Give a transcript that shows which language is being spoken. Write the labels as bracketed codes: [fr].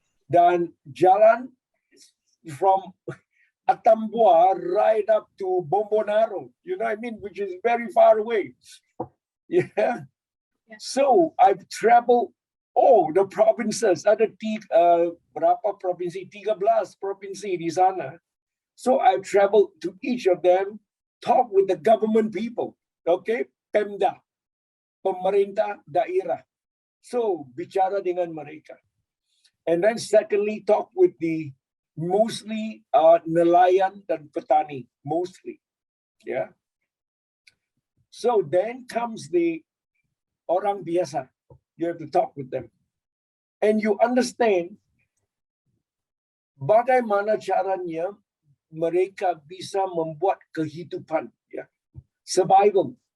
[id] Dan jalan [en] from Atambua right up to Bombonaro, you know what I mean, which is very far away. Yeah. So I've traveled all the provinces, [id] ada berapa provinsi? 13 provinsi di sana. [en] So I've traveled to each of them, talk with the government people, okay? [id] Pemda, pemerintah daerah. So bicara dengan mereka. [en] And then secondly, talk with the mostly [id] nelayan dan petani, [en] mostly, yeah. So then comes the [id] orang biasa. [en] You have to talk with them. And you understand [id] bagaimana caranya mereka bisa membuat kehidupan, ya. Survival.